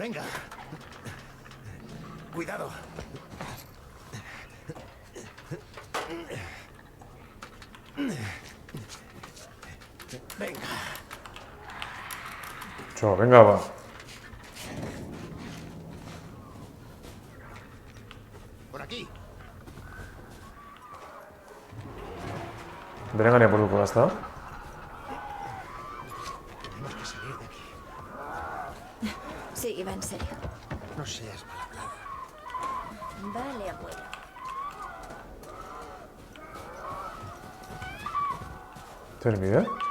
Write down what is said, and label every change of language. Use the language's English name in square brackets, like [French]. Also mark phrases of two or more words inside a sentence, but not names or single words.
[Spanish] Venga. Cuidado. Venga. Cho, venga, va. Por aquí. [Basque] Berengaria portuko da, ezta? [Spanish] Tenemos que salir de aquí. Sí, va en serio. No seas mal hablada. Vale, abuelo. ¿Tienes bide?